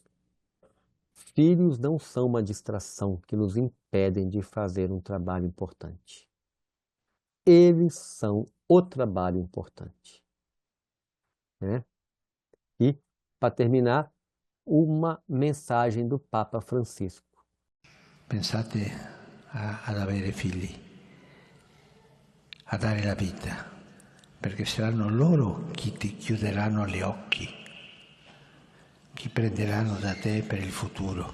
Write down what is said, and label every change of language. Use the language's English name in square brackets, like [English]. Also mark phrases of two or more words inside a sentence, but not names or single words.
[Portuguese] Filhos não são uma distração que nos impedem de fazer um trabalho importante. Eles são o trabalho importante, né? E, para terminar, uma mensagem do Papa Francisco. [Italian] Pensate ad avere figli, a dare la vita, perché saranno loro chi ti chiuderanno gli occhi, chi prenderanno da te per il futuro.